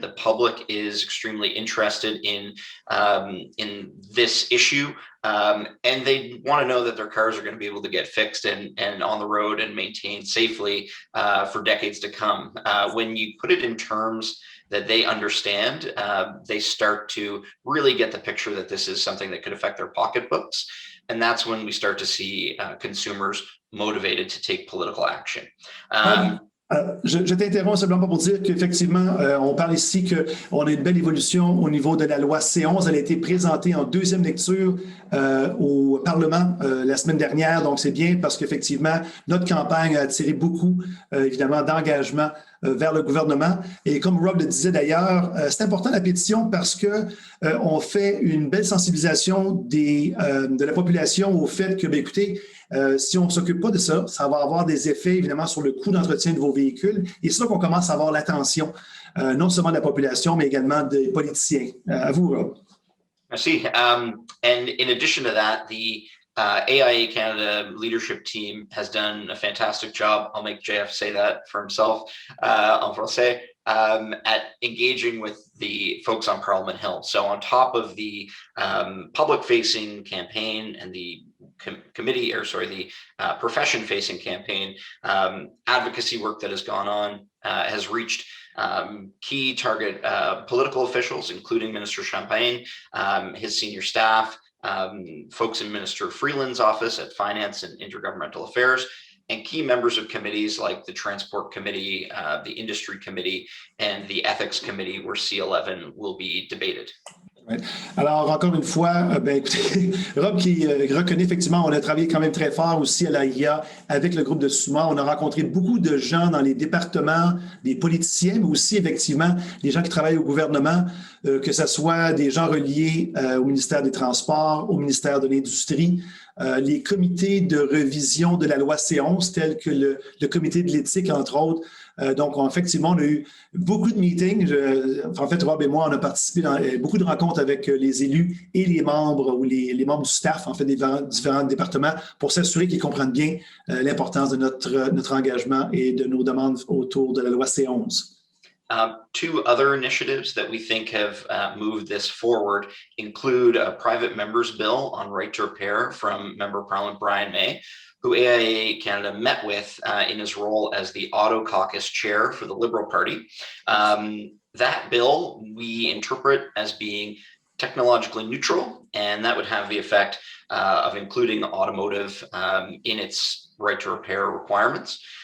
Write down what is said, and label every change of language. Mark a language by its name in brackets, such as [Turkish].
[English] The public is extremely interested in this issue, and they want to know that their cars are going to be able to get fixed and on the road and maintained safely for decades to come. When you put it in terms that they understand, they start to really get the picture that this is something that could affect their pocketbooks. And that's when we start to see consumers motivated to take political action. [French] Je t'interromps simplement pour dire qu'effectivement, on parle ici qu'on a une belle évolution au niveau de la loi C11. Elle a été présentée en deuxième lecture au Parlement la semaine dernière. Donc, c'est bien parce qu'effectivement, notre campagne a attiré beaucoup, évidemment, d'engagement vers le gouvernement. Et comme Rob le disait d'ailleurs, c'est important la pétition parce que on fait une belle sensibilisation de la population au fait que, bien, écoutez, si on ne s'occupe pas de ça, ça va avoir des effets, évidemment, sur le coût d'entretien de vos véhicules. Et c'est là qu'on commence à avoir l'attention, non seulement de la population, mais également des politiciens. À vous, Rob. Merci. [English] And in addition to that, the AIA Canada leadership team has done a fantastic job. I'll make JF say that for himself [French] en français, [English] at engaging with the folks on Parliament Hill. So on top of the public-facing campaign and the committee, or sorry, the profession-facing campaign, advocacy work that has gone on has reached key target political officials, including Minister Campagne, his senior staff, folks in Minister Freeland's office at Finance and Intergovernmental Affairs, and key members of committees like the Transport Committee, the Industry Committee, and the Ethics Committee, where C11 will be debated. [French] Alors, encore une fois, ben, écoutez, Rob qui reconnaît effectivement, on a travaillé quand même très fort aussi à l'AIA avec le groupe de Summa. On a rencontré beaucoup de gens dans les départements, des politiciens, mais aussi effectivement des gens qui travaillent au gouvernement, que ce soit des gens reliés au ministère des Transports, au ministère de l'Industrie, les comités de révision de la loi C11, tels que le comité de l'éthique, entre autres. Donc, effectivement, on a eu beaucoup de meetings. En fait, Rob et moi, on a participé dans beaucoup de rencontres avec les élus et les membres ou les membres du staff, en fait, des différents départements pour s'assurer qu'ils comprennent bien l'importance de notre engagement et de nos demandes autour de la loi C11. [English] Two other initiatives that we think have moved this forward include a private member's bill on right to repair from Member Parliament Brian May, who AIA Canada met with in his role as the Auto Caucus chair for the Liberal Party. That bill we interpret as being technologically neutral, and that would have the effect of including automotive in its right to repair requirements.